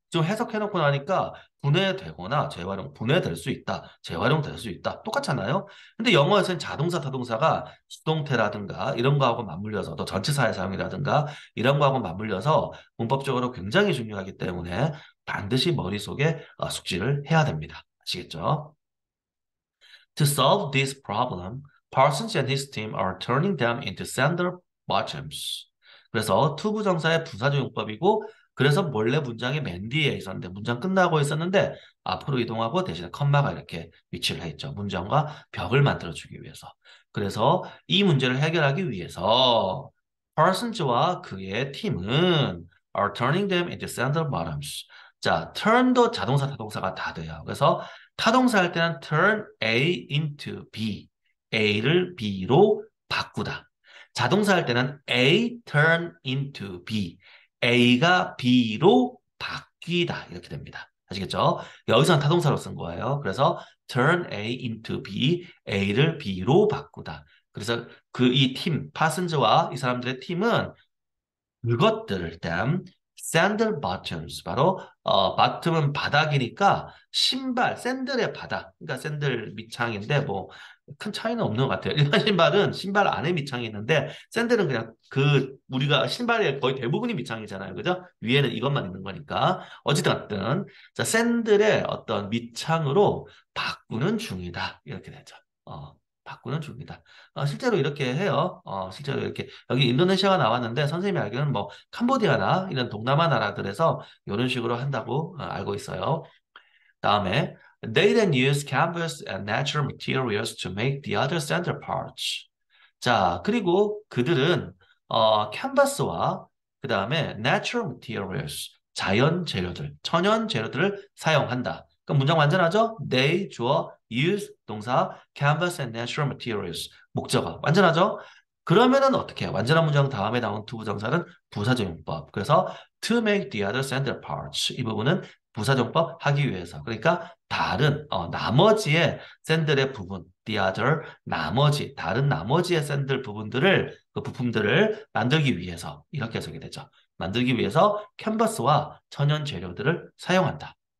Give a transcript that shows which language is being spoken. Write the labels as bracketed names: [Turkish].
[Korean] 좀 해석해놓고 나니까 분해되거나 재활용, 분해될 수 있다, 재활용될 수 있다. 똑같잖아요. 근데 영어에서는 자동사, 타동사가 수동태라든가 이런 거하고 맞물려서 또 전치사의 사용이라든가 이런 거하고 맞물려서 문법적으로 굉장히 중요하기 때문에 반드시 머릿속에 숙지를 해야 됩니다. 아시겠죠? [English] To solve this problem, Parsons and his team are turning them into sender bottoms. [Korean] 그래서 투부정사의 부사조용법이고 그래서 원래 문장이 맨 뒤에 있었는데 문장 끝나고 있었는데 앞으로 이동하고 대신에 컴마가 이렇게 위치를 해 있죠. 문장과 벽을 만들어주기 위해서. 그래서 이 문제를 해결하기 위해서 Parsons와 그의 팀은 [English] are turning them into sender bottoms. [Korean] 자, turn도 자동사, 타동사가 다 돼요. 그래서 타동사 할 때는 turn A into B. A를 B로 바꾸다. 자동사 할 때는 A turn into B. A가 B로 바뀌다. 이렇게 됩니다. 아시겠죠? 여기서는 타동사로 쓴 거예요. [English] 그래서 turn A into B. [Korean] A를 B로 바꾸다. 그래서 이 팀, 파슨즈와 이 사람들의 팀은 그것들을 땐 샌들 bottoms 바로 bottom은 바닥이니까 신발 샌들의 바닥 그러니까 샌들 밑창인데 뭐 큰 차이는 없는 것 같아요. 일반 신발은 신발 안에 밑창이 있는데 샌들은 그냥 그 우리가 신발의 거의 대부분이 밑창이잖아요. 그죠? 위에는 이것만 있는 거니까 어찌됐든 자 샌들의 어떤 밑창으로 바꾸는 중이다 이렇게 되죠. 바꾸는 중이다. 실제로 이렇게 해요. 실제로 이렇게 여기 인도네시아가 나왔는데 선생님이 알기로는 뭐 캄보디아나 이런 동남아 나라들에서 이런 식으로 한다고 알고 있어요. [English] 다음에 they then use canvas and natural materials to make the other center parts. [Korean] 자, 그리고 그들은 캔버스와 그 다음에 natural materials, 자연 재료들, 천연 재료들을 사용한다. 그럼 문장 완전하죠? They, 주어, use, 동사, canvas and natural materials, 목적어. 완전하죠? 그러면은 어떻게 해요? 완전한 문장 다음에 나온 투부정사는 부사적용법. [English] 그래서 to make the other center parts. [Korean] 이 부분은 부사정법 하기 위해서. 그러니까 다른 나머지의 샌들의 부분, the other 나머지 다른 나머지의 샌들 부분들을 그 부품들을 만들기 위해서 이렇게 해석이 되죠. 만들기 위해서 캔버스와 천연 재료들을 사용한다.